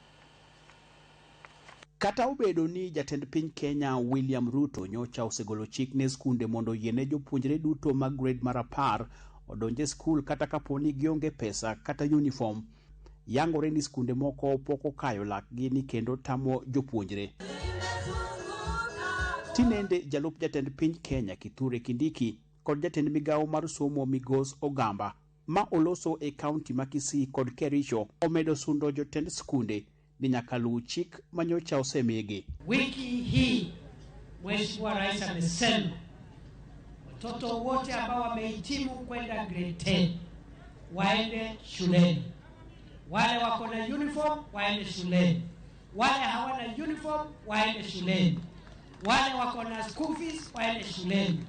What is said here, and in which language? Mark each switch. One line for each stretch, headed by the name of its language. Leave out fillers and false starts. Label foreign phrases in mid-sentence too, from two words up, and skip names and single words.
Luo (Kenya and Tanzania): Kata obedo ni jatend piny Kenya William Ruto nyocha osegolo chik ne skunde mondo yiene jopuonjre duto mag grade mar 10 odonje skul kata kaponi gionge pesa kata uniform, yangore ni skunde moko pok okayo lakgi ni kendo tamo jopuonjre. Tinende jalup jatend piny Kenya Kithure Kindiki kod jatend migawo mar somo Migos Ogamba ma oloso e kaunti ma Kisii kod Kericho omedo sundo jotend skunde ni nyaka luw chik manyocha osemigi.
Swahili: Wiki hii Mheshimiwa Rais amesema watoto wote ambao wamehitimu kwenda grade 10 waende shuleni. Wale wako na uniform waende shuleni. Wale hawana uniform waende shuleni. Wale wako na
English: school fees
Swahili: waende shuleni.